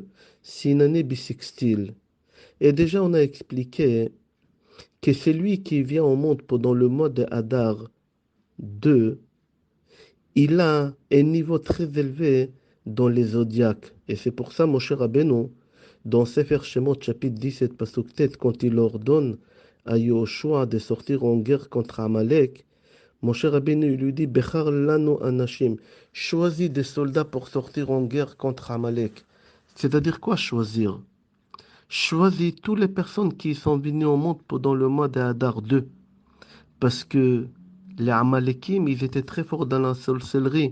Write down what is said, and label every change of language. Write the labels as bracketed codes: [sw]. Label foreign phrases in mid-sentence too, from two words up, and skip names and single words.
[fr] C'est une année bissextile. Et déjà, on a expliqué que celui qui vient au monde pendant le mois de Hadar 2, il a un niveau très élevé dans les zodiaques. Et c'est pour ça, mon cher Rabbeinu, dans Sefer Shemot, chapitre 17, [he] פסוק ט, [fr] quand il ordonne à Yoshua de sortir en guerre contre Amalek, mon cher Rabbeinu lui dit, [he] בחר לנו אנשים, [fr] choisis des soldats pour sortir en guerre contre Amalek. C'est-à-dire quoi choisir? Choisis toutes les personnes qui sont venues au monde pendant le mois de Hadar 2. Parce que les Amalekim, ils étaient très forts dans la sorcellerie.